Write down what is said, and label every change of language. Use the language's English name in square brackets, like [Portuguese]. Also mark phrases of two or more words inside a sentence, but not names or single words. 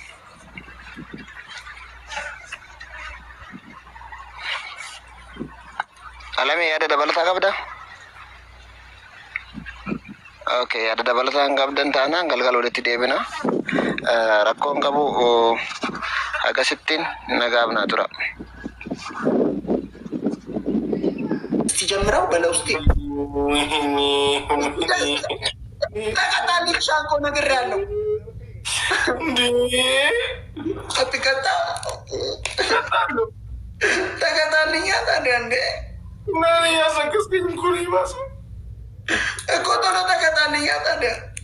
[Oromo] Alame yaada dabalataa qabda? Okay, yaada dabalataa hin qabdan taanaan galgala walitti deebina. Rakkoon qabu agasittiin nagaabnaa tura. [Amharic] ጀምረው በለው እስቲ ተቀጣልኝ ሻንቆ ነገር ያለው እንዴ አትቀጣ ተቀጣልኝ ታዲያ እንዴ ማን ያሰከስከኝ ኩሪ ባስ እኮ ቶሎ ተቀጣልኝ ታዲያ